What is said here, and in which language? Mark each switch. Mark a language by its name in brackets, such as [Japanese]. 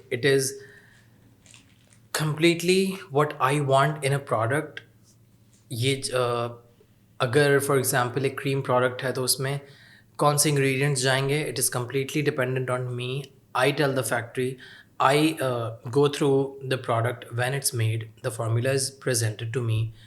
[English] It is completely what I want in a product. [Urdu] یہ اگر for example ایک کریم product ہے تو اس میں کون سے انگریڈینٹس جائیں گے, [English] It is completely dependent on me. I tell the factory, I go through the product when it's made, the formula is presented to me.